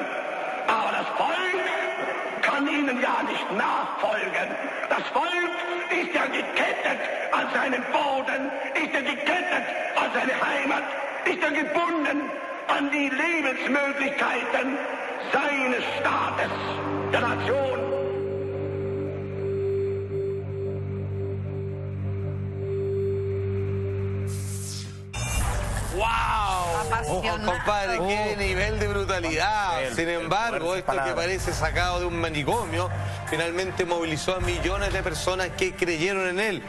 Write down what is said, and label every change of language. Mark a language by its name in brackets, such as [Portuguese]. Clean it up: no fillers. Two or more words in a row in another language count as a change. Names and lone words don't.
[German] Aber das Volk kann ihnen ja nicht nachfolgen. Das Volk ist ja gekettet an seinen Boden, ist ja gekettet an seine Heimat, ist ja gebunden an die Lebensmöglichkeiten seines Staates, der Nation. ¡Wow! [Spanish] Ojo, compadre, qué nivel de brutalidad. Sin embargo, esto que parece sacado de un manicomio, finalmente movilizó a millones de personas que creyeron en él.